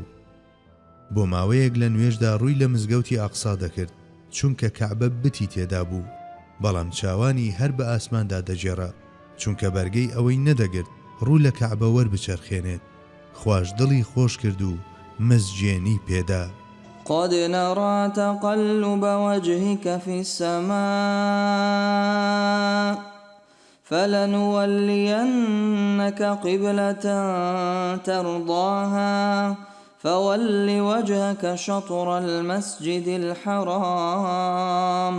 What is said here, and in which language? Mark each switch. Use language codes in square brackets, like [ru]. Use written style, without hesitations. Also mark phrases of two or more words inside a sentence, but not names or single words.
[ckb] بۆ ماوەیەک لە نوێژدا ڕووی لە مزگەوتی ئاقسا دەکرد، چونکە کەعبە بتی تێدا بوو، بەڵام چاوانی هەر بە ئاسماندا دەجێڕا، چونکە بەرگەی ئەوەی نەدەگرت ڕوو لە کەعبە وەربچەرخێنێت. خوش دڵی خۆش کرد و مزجێنی پێدا. [ar] قد نرى تقلب وجهك في السماء فلنولينك قبلة ترضاها فول وجهك شطر المسجد الحرام